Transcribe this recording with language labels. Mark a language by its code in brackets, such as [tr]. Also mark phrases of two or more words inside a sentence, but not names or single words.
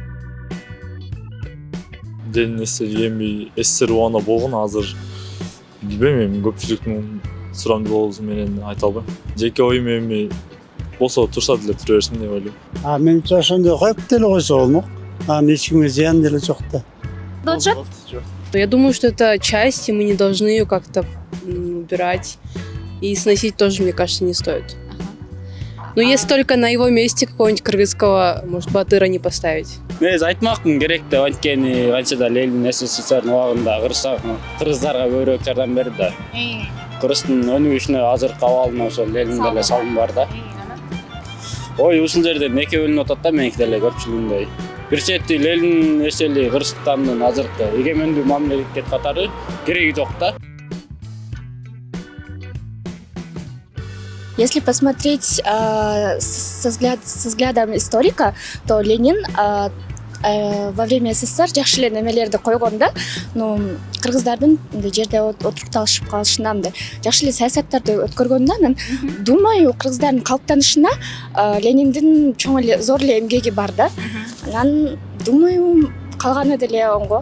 [ky] Ленин эстелиги эми СССР убагында болгон, азыр билбейм, эми көпчүлүктүн сурамдуулугу менен айта албайм. Жеке оюм эми болсо турса деле тура берсин деп ойлойм. Менимче ошондой коюп деле койсо болмок. Эч кимге зыян деле жок да. [ru] Я думаю, что это часть, и мы не должны ее как-то убирать. И сносить тоже, мне кажется, не стоит. Но если только на его месте какого-нибудь кыргызского, может, батыра не поставить. [ky] Мен айтмакмын керек деп, анткени канчада Ленин СССРдин убагында кыргыздарга көбүрөөк жардам берди да. Кыргыздын өнүгүшүнө азыркы абалына ошол Ленин деле салым бар да. Ой, ушул жерден эки бөлүнүп атат да, меники деле көпчүлүгүндөй. Бир чети Ленин эстелиги Кыргызстандын азыркы эгемендүү мамлекет катары кереги жок да. [ru] Если посмотреть со взглядом историка, то Ленин во время СССР [ky] жакшы эле немелерди койгон да. Кыргыздардын жерде отурукталышып калышынан да жакшы эле саясаттарды өткөргөн да. Анан думаю, кыргыздардын калыптанышына Лениндин чоң эле зор эле эмгеги бар да. Анан думаю, калганы деле оңго.